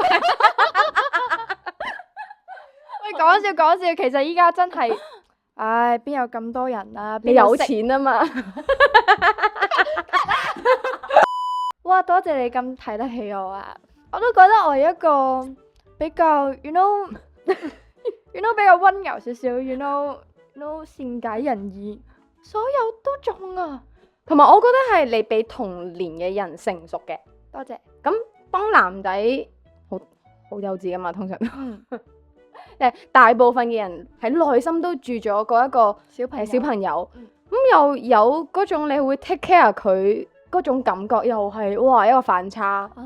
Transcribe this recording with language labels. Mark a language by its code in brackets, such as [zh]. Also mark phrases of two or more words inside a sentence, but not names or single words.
[yue] 喂，講笑，其實依家真係，唉，邊有咁多人啊？你有錢啊嘛？哇，多謝你咁睇得起我啊！我都覺得我係一個比較 [en] you know [yue] 比較溫柔少少 ， [en] you know [yue] 善解人意，所有都中啊！同埋我覺得係你比同年嘅人成熟嘅。多謝。咁幫男仔好幼稚噶嘛，通常都。大部分嘅人喺內心都住咗嗰一個小朋友，咁又有嗰種你會 [en] take care [yue] 佢嗰種感覺，又係哇一個反差。